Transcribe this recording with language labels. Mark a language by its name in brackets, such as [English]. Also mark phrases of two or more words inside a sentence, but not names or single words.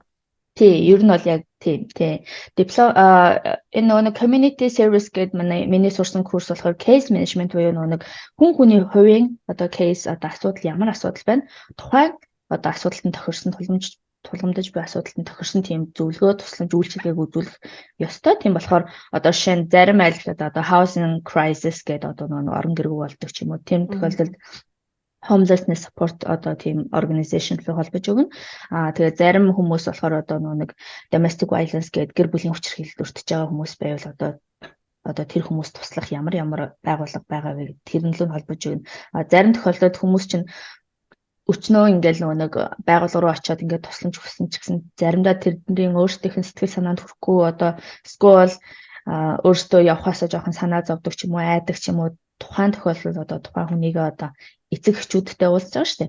[Mongolian] Тий, ер нь бол яг тийм. Энэ нэг [English] community service [Mongolian] гэдэг миний сурсан курс болохоор [English] case management [Mongolian] буюу нэг хүний хувийн одоо case одоо асуудал ямар асуудал байна? Тухайн одоо асуудалтанд тохирсон тулгамдж буй асуудалтанд тохирсон тийм зөвлөгөө тусламж үйлчилгээг үзүүлэх ёстой. Тийм болохоор одоо жишээ нь зарим айлчлалд одоо [English] housing crisis [Mongolian] гэдэг одоо нэг орон гэргүй болдог ч юм уу. Тийм тохиолдолд [English] homelessness support [Mongolian] одоо тийм organization руу холбож өгнө. Тэгээд зарим хүмүүс болохоор одоо нэг [English] domestic violence [Mongolian] гэдэг гэр бүлийн хүчирхийлэлд өртөж байгаа хүмүүс байвал одоо тэр хүмүүс туслах ямар байгууллага байгаа вэ гэдэг тэрнлүү холбож өгнө. Зарим тохиолдолд хүмүүс чинь өчнөө ингээл нэг байгууллага руу очиод ингээд тусламж өгсөн ч гэсэн заримдаа тэрний өөрсдийнх нь сэтгэл санаанд хүрэхгүй одоо school өөртөө явахаасаа жоохон санаа зовдөг ч юм уу айдаг ч юм уу тухайн тохиолдолд одоо тухайн хүнийгээ одоо эцэг эхчүүдтэй уулзж байгаа шүү дээ.